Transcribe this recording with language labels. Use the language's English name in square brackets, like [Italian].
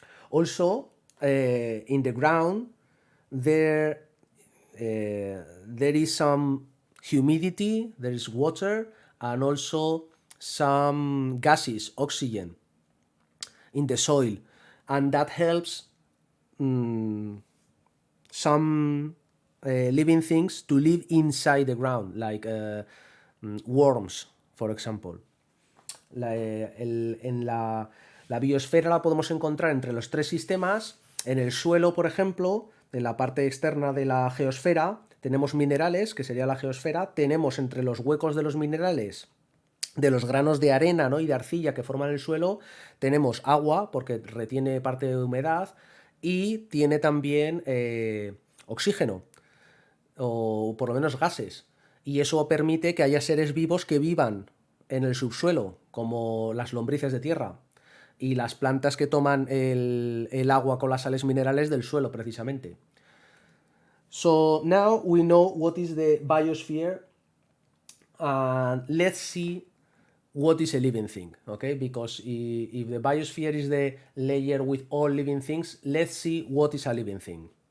[English] Also, in the ground, there is some humidity, there is water, and also some gases, oxygen, in the soil, and that helps some living things to live inside the ground, like worms, for example. [Spanish] La biosfera la podemos encontrar entre los tres sistemas. En el suelo, por ejemplo, en la parte externa de la geosfera, tenemos minerales, que sería la geosfera. Tenemos entre los huecos de los minerales, de los granos de arena, ¿no?, y de arcilla que forman el suelo, tenemos agua, porque retiene parte de humedad, y tiene también oxígeno, o por lo menos gases. Y eso permite que haya seres vivos que vivan en el subsuelo, como las lombrices de tierra y las plantas que toman el agua con las sales minerales del suelo, precisamente. [English] So now we know what is the biosphere, and let's see what is a living thing, okay? Because if the biosphere is the layer with all living things, let's see what is a living thing.